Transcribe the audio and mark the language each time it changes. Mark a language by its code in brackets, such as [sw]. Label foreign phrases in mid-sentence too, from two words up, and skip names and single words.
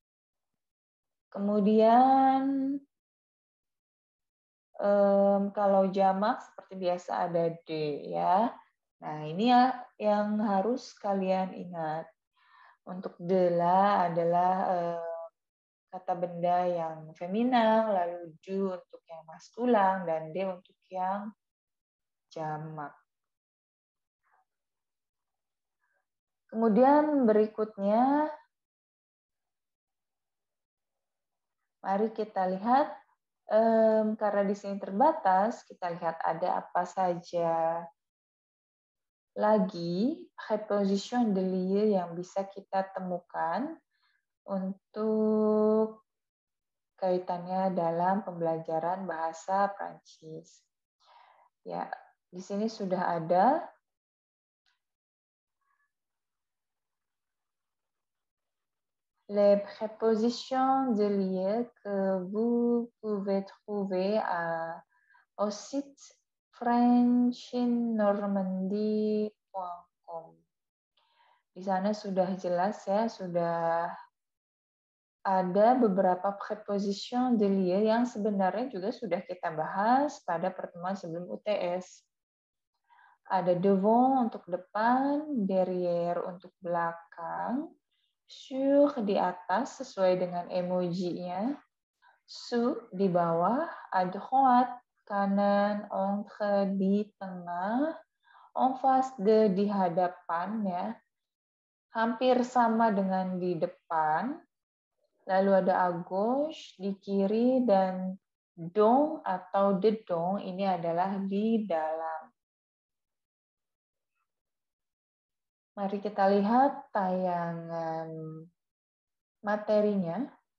[id] Kemudian kalau jamak seperti biasa ada d ya. Nah ini ya yang harus kalian ingat. Untuk [fr] de la [id] adalah kata benda yang feminan, lalu du untuk yang maskulan, dan de untuk yang jamak. Kemudian berikutnya, mari kita lihat, karena di sini terbatas, kita lihat ada apa saja lagi [fr] préposition de lieu [id] yang bisa kita temukan untuk kaitannya dalam pembelajaran bahasa Prancis. Ya, di sini sudah ada [fr] les prépositions de lieu que vous pouvez trouver au site frenchinnormandie.com. [id] Di sana sudah jelas ya, sudah ada beberapa [fr] preposition de lieu [id] yang sebenarnya juga sudah kita bahas pada pertemuan sebelum UTS. Ada devant untuk depan, derrière untuk belakang, sur di atas sesuai dengan emoji-nya, sous di bawah, [fr] à droite [id] kanan, entre di tengah, [fr] en face de [id] di hadapan ya, hampir sama dengan di depan, lalu ada [fr] à gauche [id] di kiri, dan dong atau dedong ini adalah di dalam. Mari kita lihat tayangan materinya.